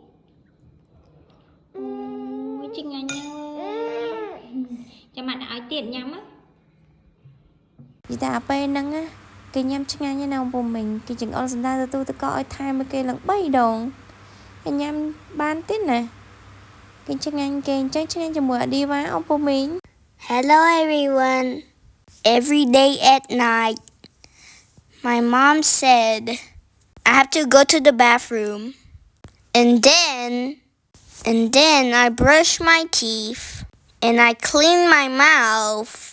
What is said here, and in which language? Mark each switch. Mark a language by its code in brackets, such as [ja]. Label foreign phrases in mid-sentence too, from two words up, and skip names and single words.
[km] អូឆ្ងាញ់ណាស់ចាំម៉ាក់ដាក់ឲ្យទៀត ញ៉ាំណានិយាយតែអាពេលហ្នឹងគេញ៉ាំឆ្ងាញ់ណាស់អ៊ំពុំមីងគេចង្អុលសម្ដៅទៅទៅក៏ឲ្យថែមឲ្យគេឡើង3ដងគេញ៉ាំបានទៀតណាគេឆ្ងាញ់គេអញ្ចឹងឆ្ងាញ់ជាមួយអាឌីវ៉ាអ៊ំពុំមីង [en] Hello everyone. Every day at night, my mom said I have to go to the bathroom and then I brush my teeth and I clean my mouth.